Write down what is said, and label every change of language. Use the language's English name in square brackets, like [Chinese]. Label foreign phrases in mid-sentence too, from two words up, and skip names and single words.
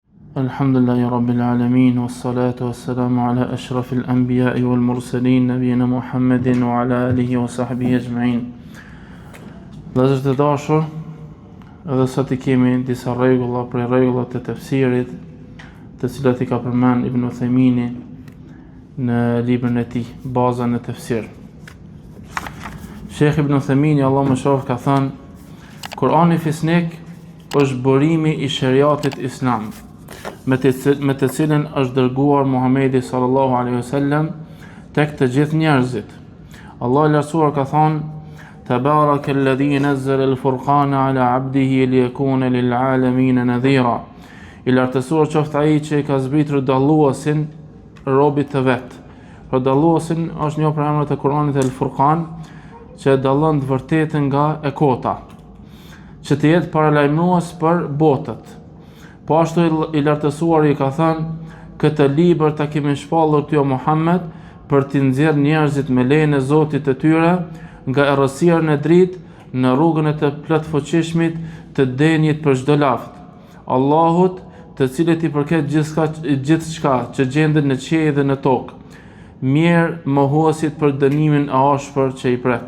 [Arabic] الحمد لله رب العالمين والصلاة والسلام على أشرف الأنبياء والمرسلين نبينا محمد وعلى آله وصحبه أجمعين. [Albanian] Vëllezër të dashur, edhe sot I kemi disa rregulla prej rregullat e tefsirit, të cilat I ka përmend Ibn Uthaymini në librin e tij, Baza në tefsir. Sheikh Ibn Uthaymini, Allah më shof, ka thënë: Kurani fisnik është burimi I shariatit islam, me të cilën është dërguar Muhamedi [Arabic] صلى الله عليه وسلم [Albanian] tek të gjithë njerëzit. Allah I lartësuar ka thënë: [Arabic] تبارك الذي نزل الفرقان على عبده ليكون للعالمين نذيرا. [Albanian] I lartësuar qoftë ai që I ka zbritur dalluesin robit të vet. Por dalluesin është një prej emrave të Kuranit el-Furqan, që dallon të vërtetën nga e kota, që të jetë paralajmërues për botët. Po ashtu I lartësuar I ka thënë: këtë libër ta kemi shpallur ty o Muhammed për t'i nxjerrë njerëzit me lejen e Zotit të tyre nga errësira në dritë në rrugën e të plotfuqishmit të denjit për çdo laft, Allahut, të cilit I përket gjithçka që gjendet në qiell dhe në tokë, mirë mohuesit për dënimin e ashpër që I pret.